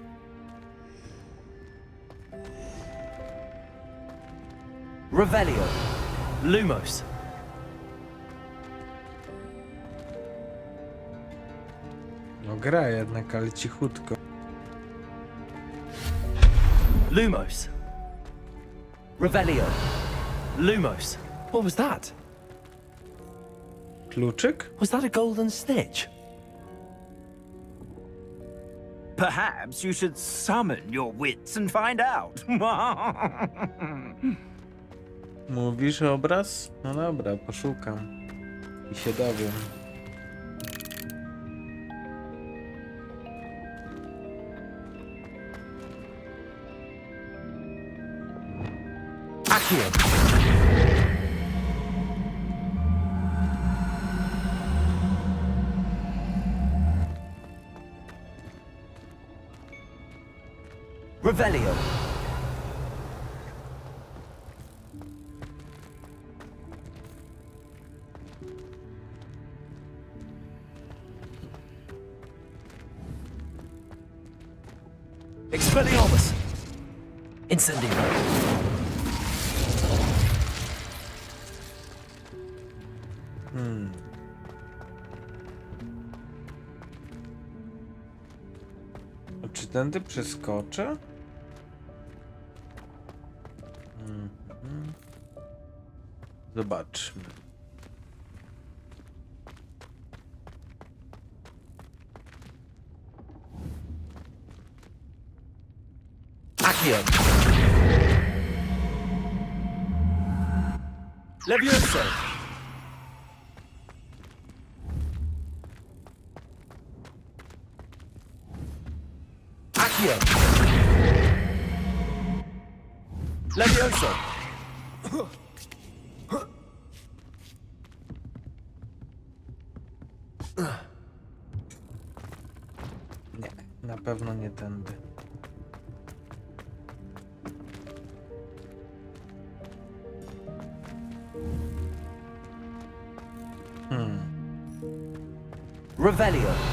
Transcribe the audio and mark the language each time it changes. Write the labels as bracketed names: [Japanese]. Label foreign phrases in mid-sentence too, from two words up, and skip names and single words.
[Polish] Revelio. Lumos. no gra jednak, ale cichutko. Lumos. Revelio. Lumos. [English] What was that? [Polish] Kluczyk? [English] Was that a golden snitch? Perhaps you should summon your wits and find out. [Polish] Mówisz obraz? No dobra, poszukam. I się dowiem. Accio. Revelio. Expelliarmus. Incendio. Czy tędy przeskoczę? Zobaczmy. Accio. Levioso. Accio. Levioso. Nie, na pewno nie tędy. Revelio.